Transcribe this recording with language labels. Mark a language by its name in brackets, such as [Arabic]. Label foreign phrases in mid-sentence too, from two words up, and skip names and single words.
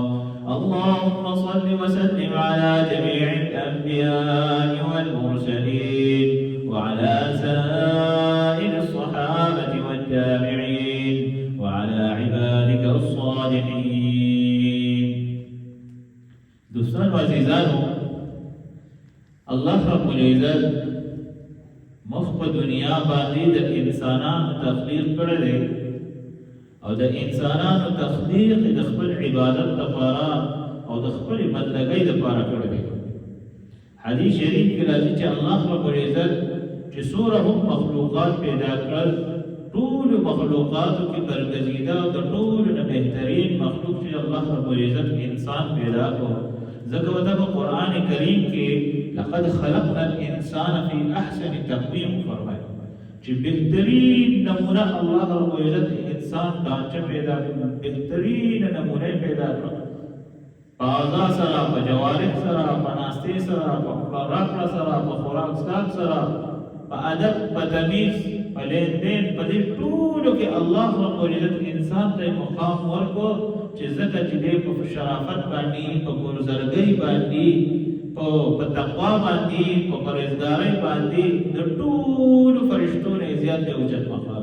[Arabic] اللهم صل وسلم على جميع الأنبياء والمرسلين وعلى سائر الصحابة والتابعين وعلى عبادك الصالحين. [Pashto] دوستان و عزیزانو، الله رب العزت مخ په دنیا باندې د انسانانو تخلیق کړی دی او د انسانانو تخلیق د خپل عبادت لپاره او د خپل بندګۍ لپاره کړی دی. حدیث شریف کې راځي چې الله رب العزت چې څومره هم مخلوقات پیدا کړل، ټول مخلوقاتو کې برگزیده او د ټولو نه بهترین مخلوق چې الله رب العزت انسان پیدا کړ. ځکه ودا په قرآن کریم کې [Arabic] لقد خلقنا الانسان فی احسن تقویم [Pashto] فرمایي چې بهترین نمونه الله رب العزت انسان ډانچه پیدا کړ، بهترین نمونه پیدا کړ. په اعضا سره، په جوارح سره، په ناستې سره، په راکړه سره، په خوراک څښاک سره، په ادب، په تمیز، په لین دین، په دې ټولو کې الله رب العزت انسان ته مقام ورکړ چې ځکه چې دی په شرافت باندې، په ګرزرګۍ باندې، په تقوا باندې، په پرهیزګارۍ باندې د ټولو فرشتو نه زیات دی اوچت مقام.